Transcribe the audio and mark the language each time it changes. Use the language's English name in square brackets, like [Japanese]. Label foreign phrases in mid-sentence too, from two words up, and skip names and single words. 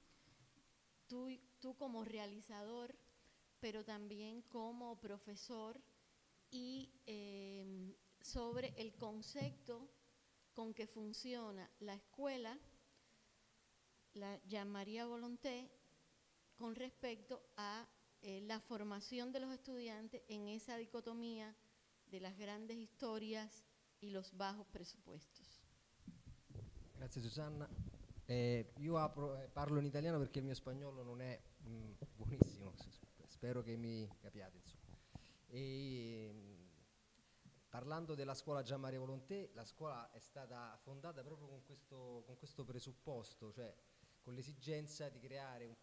[Spanish] Tú como realizador, pero también como profesor, y sobre el concepto con que funciona la escuela, la Jean-Marie Volonté, con respecto a la formación de los estudiantes en esa dicotomía de las grandes historias y los bajos presupuestos. [Italian] Grazie Susanna. Io parlo in italiano perché il mio spagnolo non è buonissimo, spero che mi capiate, insomma. Parlando della scuola Jean-Marie Volonté, la scuola è stata fondata proprio con questo presupposto, cioè con l'esigenza di creare un